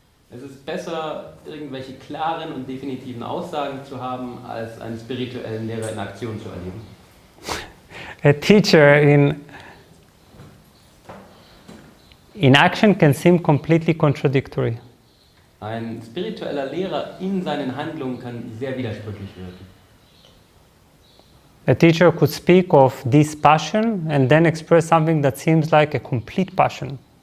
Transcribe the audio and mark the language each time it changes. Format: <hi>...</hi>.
<de>Es ist besser, irgendwelche klaren und definitiven Aussagen zu haben, als einen spirituellen Lehrer in Aktion zu erleben.</de> <en>A teacher in action can seem completely contradictory.</en> <de>Ein spiritueller Lehrer in seinen Handlungen kann sehr widersprüchlich wirken.</de> <en>A teacher could speak of this passion and then express something that seems like a complete passion.</en>